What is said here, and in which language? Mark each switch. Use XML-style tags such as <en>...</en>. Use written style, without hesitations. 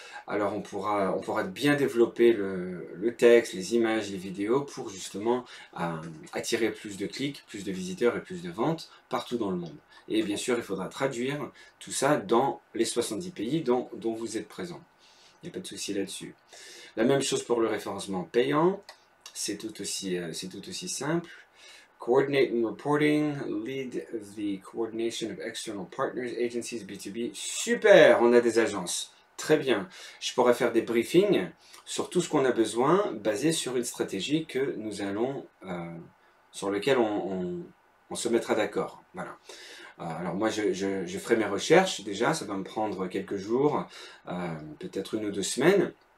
<fr>Alors on pourra bien développer le texte, les images, les vidéos pour justement attirer plus de clics, plus de visiteurs et plus de ventes partout dans le monde. Et bien sûr, il faudra traduire tout ça dans les 70 pays dont vous êtes présents. Il n'y a pas de souci là-dessus. La même chose pour le référencement payant, c'est tout aussi simple.</fr> <en>Coordinate and reporting, lead the coordination of external partners, agencies, B2B.</en> <fr>Super, on a des agences. Très bien. Je pourrais faire des briefings sur tout ce qu'on a besoin, basé sur une stratégie que nous allons, sur laquelle on se mettra d'accord. Voilà. Alors moi, je ferai mes recherches déjà, ça va me prendre quelques jours, peut-être 1 ou 2 semaines.</fr>